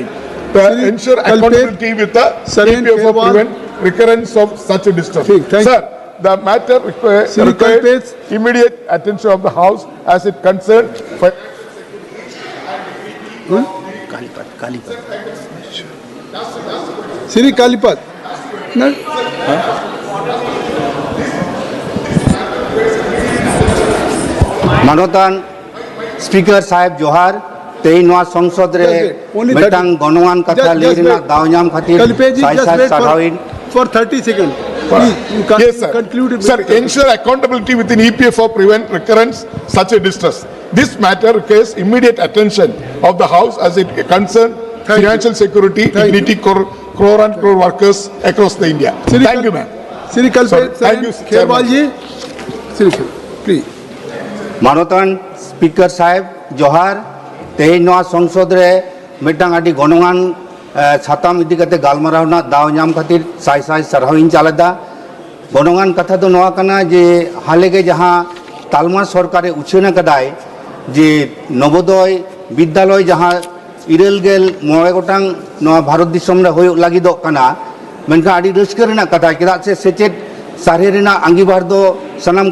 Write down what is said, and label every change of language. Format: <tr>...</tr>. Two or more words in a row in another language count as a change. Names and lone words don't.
<en>Ensure accountability with the EPF to prevent recurrence of such a distress. Sir, the matter requires immediate attention of the House as it concerns. Sri Kalipat. No?</en> <sat>मानवतान स्पीकर साहेब जोहार तेईनवा संसद रे मिटांग गणवान कथा लेरिना दावनाम खातिर साइसाइड साराविन</sat> <en>For 30 seconds. Yes, sir. Sir, ensure accountability within EPF for prevent recurrence such a distress. This matter requires immediate attention of the House as it concerns financial security, dignity, crore and crore workers across the India. Thank you, ma'am. Sri Kalpe, thank you, Kherwal ji. Please.</en> <sat>मानवतान स्पीकर साहेब जोहार तेईनवा संसद रे मिटांग आदि गणवान छाताम इदी कते गालमाराव ना दाव नाम खातिर साइ साइ सरहाविन चालेदा गणवान कथा तो नवा कना जे हाले के जहां तालमा सरकारे उछेना कदाय जे नवोदय विद्यालय जहां इरेल गेल मोए गोटांग नवा भारत दिसम रे होय लागिदो कना मेनका आदि रस्क रेना कथा केदा से सेचेत सारे रेना अंगीबार दो सनम</sat>